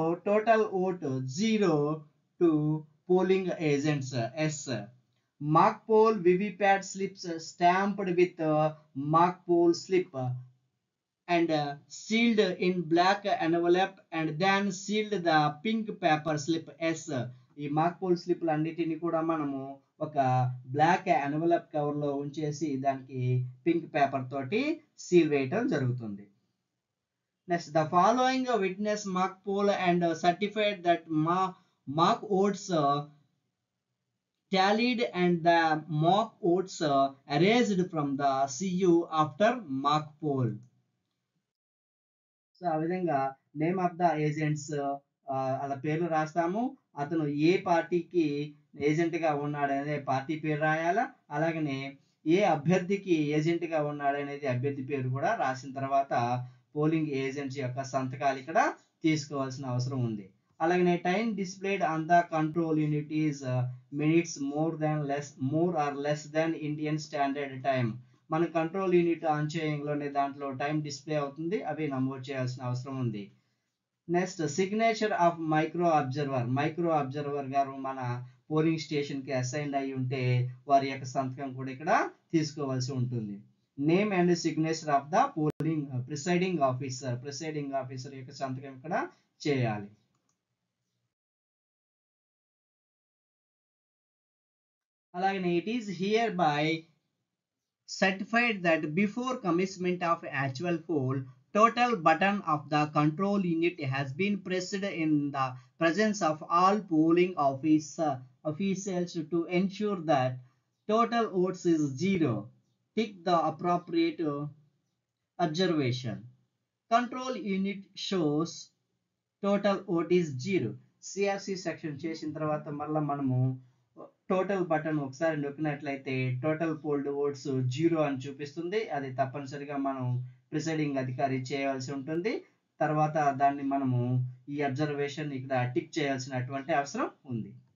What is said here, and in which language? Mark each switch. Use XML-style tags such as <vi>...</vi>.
<en>total vote 0 to polling agents, as mock poll VVPAT slips stamped with mock poll slip and sealed in black envelope and then sealed the pink paper slip, yes.</en> <te>ఈ mock poll స్లిప్లు అన్నిటిని కూడా మనము ఒక black envelope కవర్లో ఉంచేసి దానికి pink paper తోటి seal వేయటం జరుగుతుంది.</te> <en>Next, the following witness mock poll and certified that mock votes tallied and the mock votes erased from the CU after mock poll.</en> <te>So ఆ విధంగా</te> <en>name of the agents</en> <te>అలా పేర్లు రాస్తాము. అతను ఏ పార్టీకి ఏజెంట్‌గా ఉన్నాడనే పార్టీ పేరు రాయాలా. అలాగనే ఏ అభ్యర్థికి ఏజెంట్‌గా ఉన్నాడనేది అభ్యర్థి పేరు కూడా రాసిన తర్వాత పోలింగ్ ఏజెంట్స్ యొక్క సంతకాలు ఇక్కడ తీసుకోవాల్సిన అవసరం ఉంది.</te> <en>అలాగనే time displayed on the control unit is minutes more or less than Indian standard time.</en> <te>మన కంట్రోల్ యూనిట్ ఆన్ చేయంలోనే దాంట్లో టైం డిస్ప్లే అవుతుంది. అవి నమోదు చేయాల్సిన అవసరం ఉంది.</te> <en>next signature of micro observer</en> <te>గారు మన పోలింగ్ స్టేషన్ కి అసైన్ అయి ఉంటే వారి యొక్క సంతకం కూడా ఇక్కడ తీసుకోవాల్సి ఉంటుంది.</te> <en>name and signature of the polling presiding officer</en> <te>యొక్క సంతకం ఇక్కడ చేయాలి.</te> <en>అలాగనే it is hereby certified that before commencement of actual poll, total button of the control unit has been pressed in the presence of all polling officials to ensure that total votes is zero. Tick the appropriate observation. Control unit shows total vote is zero.</en> <te>CRC section చేసిన తర్వాత మళ్ళీ మనము total button ఒకసారి నొక్కినట్లయితే total fold oats 0 అని చూపిస్తుంది. అది తప్పనిసరిగా మనం ప్రిసైడింగ్ అధికారి చేయవలసి ఉంటుంది. తర్వాత దాన్ని మనము ఈ అబ్జర్వేషన్ ఇక్కడ టిక్ చేయాల్సినటువంటి అవసరం ఉంది.</te>